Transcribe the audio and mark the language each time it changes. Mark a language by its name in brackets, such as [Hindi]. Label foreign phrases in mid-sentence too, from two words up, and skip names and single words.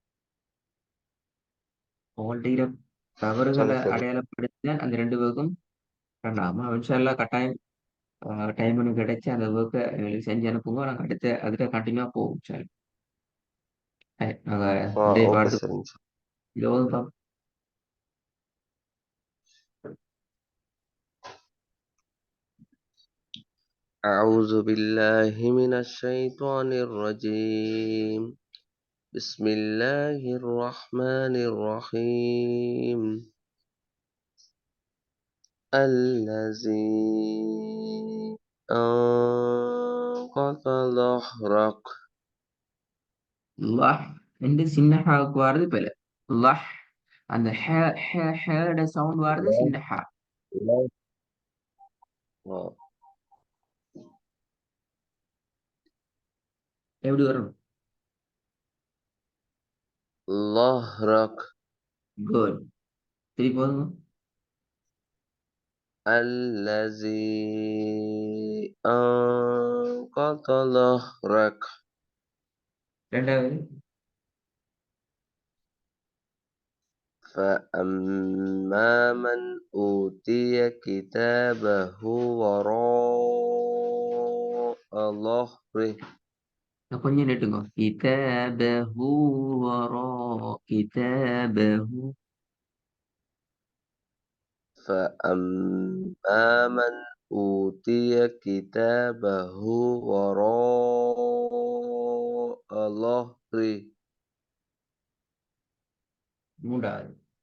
[Tamil] உங்கள்ட்ட சரி தவறுகளை சரி. அடையாளப்படுத்த அந்த ரெண்டு பேருக்கும் வேண்டாமா இன்ஷால்லா கட்டாயம் டைம் ஒன்று கிடைச்சு அந்த ஒர்க்கை எங்களுக்கு செஞ்சு அனுப்புங்க. நாங்கள் அடுத்த அதுக்கு கண்டினியூவா போவோம் சார். நாங்கள் இன்றைய ஓகே பாடத்துக்கு சரிங்க சார். யோகா [Arabic] أعوذ بالله من الشيطان الرجيم. بسم الله الرحمن الرحيم. الذي أنقض ظهرك. [Tamil] லஹ் என்று சின்ன ஹாவுக்கு வாரது பில. லஹ் அந்த ஹேட சவுண்ட் வாரது الله. சின்ன ஹா. எப்படி வரும்? [Arabic] ظهرك. [Tamil] குட். திருப்பி போதுங்க. [Arabic] الذي أنقض ظهرك. [Tamil] ரெண்டாவது [Arabic] فأما من أوتي كتابه وراء ظهره. [Tamil] நான் கொஞ்சம் நெட்டுங்க. [Arabic] كتابه وراء كتابه. فأما من أوتي كتابه وراء ظهره. [Tamil] மூன்றாவது